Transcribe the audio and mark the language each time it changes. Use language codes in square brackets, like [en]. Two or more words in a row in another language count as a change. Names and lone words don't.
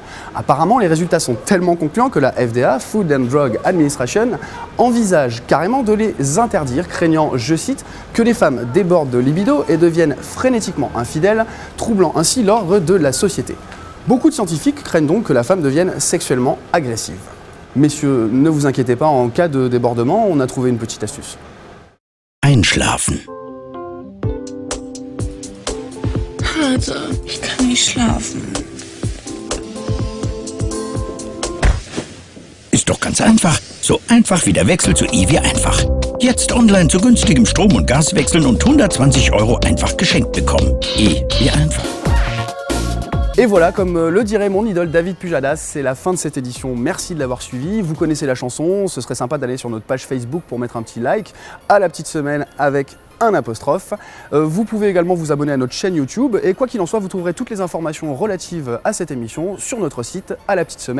[fr] Apparemment, les résultats sont tellement concluants que la FDA, Food and Drug Administration, envisage carrément de les interdire, craignant, je cite, que les femmes débordent de libido et deviennent frénétiquement infidèles, troublant ainsi l'ordre de la société. Beaucoup de scientifiques craignent donc que la femme devienne sexuellement agressive. Messieurs, ne vous inquiétez pas, en cas de débordement, on a trouvé une petite astuce. [de] Einschlafen. Hase, ich kann nicht schlafen. Ist doch ganz einfach. So einfach wie der Wechsel zu EWI einfach. Jetzt online zu günstigem Strom- und Gas wechseln und 120 € einfach geschenkt bekommen. EWI einfach. [fr] Et voilà, comme le dirait mon idole David Pujadas, c'est la fin de cette édition. Merci de l'avoir suivi. Vous connaissez la chanson, ce serait sympa d'aller sur notre page Facebook pour mettre un petit like à la petite semaine avec un apostrophe. Vous pouvez également vous abonner à notre chaîne YouTube et quoi qu'il en soit, vous trouverez toutes les informations relatives à cette émission sur notre site alapetitesemaine.com.